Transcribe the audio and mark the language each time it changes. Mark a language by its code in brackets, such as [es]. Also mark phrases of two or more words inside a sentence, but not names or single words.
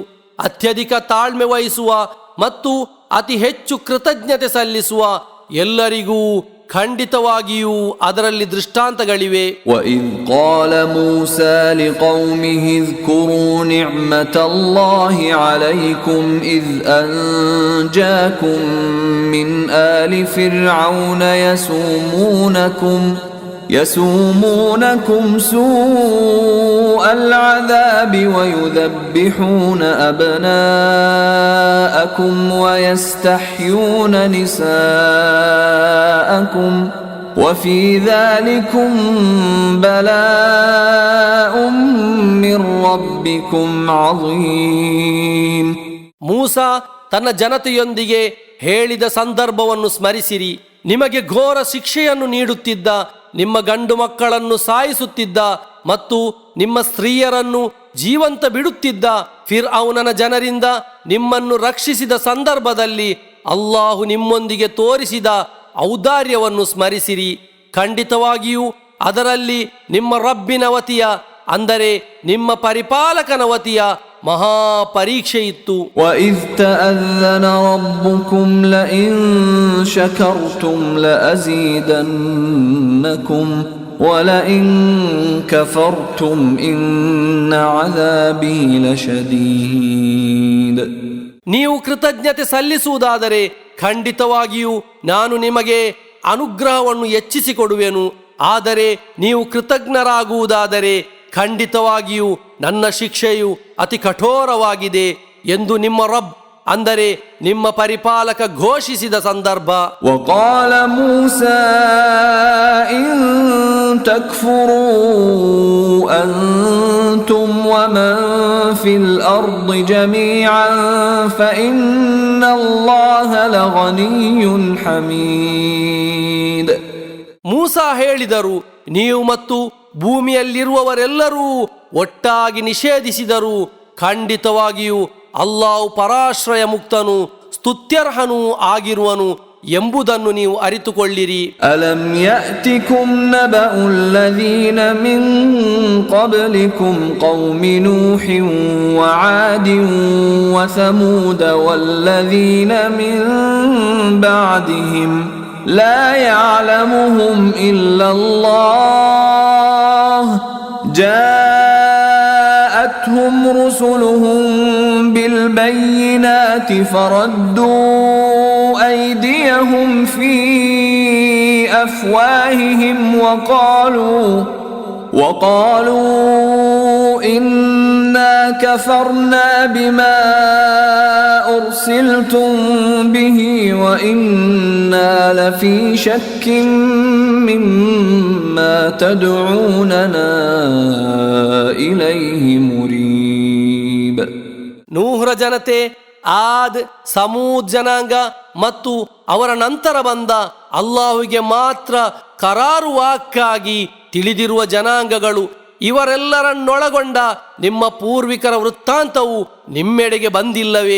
[kn] ಅತ್ಯಧಿಕ ತಾಳ್ಮೆ ವಹಿಸುವ ಮತ್ತು ಅತಿ ಹೆಚ್ಚು ಕೃತಜ್ಞತೆ ಸಲ್ಲಿಸುವ ಎಲ್ಲರಿಗೂ ಖಂಡಿತವಾಗಿಯೂ ಅದರಲ್ಲಿ ದೃಷ್ಟಾಂತಗಳಿವೆ. [ar] وإذ قال موسى لقومه اذكروا نعمة الله عليكم إذ أنجاكم من آل فرعون يسومونكم سوء العذاب ويذبحون أبناءكم ويستحيون نساءكم وفي ذلكم بلاء من ربكم عظيم. [kn] ಮೂಸಾ ತನ್ನ ಜನತೆಯೊಂದಿಗೆ ಹೇಳಿದ ಸಂದರ್ಭವನ್ನು ಸ್ಮರಿಸಿರಿ. ನಿಮಗೆ ಘೋರ ಶಿಕ್ಷೆಯನ್ನು ನೀಡುತ್ತಿದ್ದ, ನಿಮ್ಮ ಗಂಡು ಮಕ್ಕಳನ್ನು ಸಾಯಿಸುತ್ತಿದ್ದ ಮತ್ತು ನಿಮ್ಮ ಸ್ತ್ರೀಯರನ್ನು ಜೀವಂತ ಬಿಡುತ್ತಿದ್ದ ಫಿರ್ಔನನ ಜನರಿಂದ ನಿಮ್ಮನ್ನು ರಕ್ಷಿಸಿದ ಸಂದರ್ಭದಲ್ಲಿ ಅಲ್ಲಾಹು ನಿಮ್ಮೊಂದಿಗೆ ತೋರಿಸಿದ ಔದಾರ್ಯವನ್ನು ಸ್ಮರಿಸಿರಿ. ಖಂಡಿತವಾಗಿಯೂ ಅದರಲ್ಲಿ ನಿಮ್ಮ ರಬ್ಬಿನ ವತಿಯ ಅಂದರೆ ನಿಮ್ಮ ಪರಿಪಾಲಕನ ವತಿಯ ಮಹಾ ಪರೀಕ್ಷೆ ಇತ್ತು. [ar] وإذ تأذن ربكم لئن شكرتم لأزيدنكم ولئن كفرتم إن عذابي لشديد. [kn] ನೀವು ಕೃತಜ್ಞತೆ ಸಲ್ಲಿಸುವುದಾದರೆ ಖಂಡಿತವಾಗಿಯೂ ನಾನು ನಿಮಗೆ ಅನುಗ್ರಹವನ್ನು ಹೆಚ್ಚಿಸಿಕೊಡುವೆನು. ಆದರೆ ನೀವು ಕೃತಜ್ಞರಾಗುವುದಾದರೆ ಖಂಡಿತವಾಗಿಯೂ ನನ್ನ ಶಿಕ್ಷೆಯು ಅತಿ ಕಠೋರವಾಗಿದೆ ಎಂದು ನಿಮ್ಮ ರಬ್ ಅಂದರೆ ನಿಮ್ಮ ಪರಿಪಾಲಕ ಘೋಷಿಸಿದ ಸಂದರ್ಭ. [ar] وقال موسى إن تكفروا أنتم ومن في الأرض جميعا فإن الله لغني حميد. [kn] ಮೂಸಾ ಹೇಳಿದರು, ನೀವು ಮತ್ತು ಭೂಮಿಯಲ್ಲಿರುವವರೆಲ್ಲರೂ ಒಟ್ಟಾಗಿ ನಿಷೇಧಿಸಿದರು ಖಂಡಿತವಾಗಿಯೂ ಅಲ್ಲಾಹು ಪರಾಶ್ರಯ ಮುಕ್ತನು ಸ್ತುತ್ಯರ್ಹನೂ ಆಗಿರುವನು ಎಂಬುದನ್ನು ನೀವು ಅರಿತುಕೊಳ್ಳಿರಿ. [ar] ألم يأتكم نبأ الذين من قبلكم قوم نوح وعاد وثمود والذين من بعدهم لا يعلمهم إلا الله جاءتهم رسلهم بالبينات فردوا أيديهم في أفواههم وقالوا إنا كفرنا بما أرسلتم به وإنا لفي شك مما تدعوننا إليه مريب. [kn] ನೂಹ್ರ ಜನತೆ, ಆದ್, ಸಮೂದ್ ಜನಾಂಗ ಮತ್ತು ಅವರ ನಂತರ ಬಂದ ಅಲ್ಲಾಹುವಿಗೆ ಮಾತ್ರ ಕರಾರುವಾಕ್ಕಾಗಿ ತಿಳಿದಿರುವ ಜನಾಂಗಗಳು ಇವರೆಲ್ಲರನ್ನೊಳಗೊಂಡ ನಿಮ್ಮ ಪೂರ್ವಿಕರ ವೃತ್ತಾಂತವು ನಿಮ್ಮೆಡೆಗೆ ಬಂದಿಲ್ಲವೇ?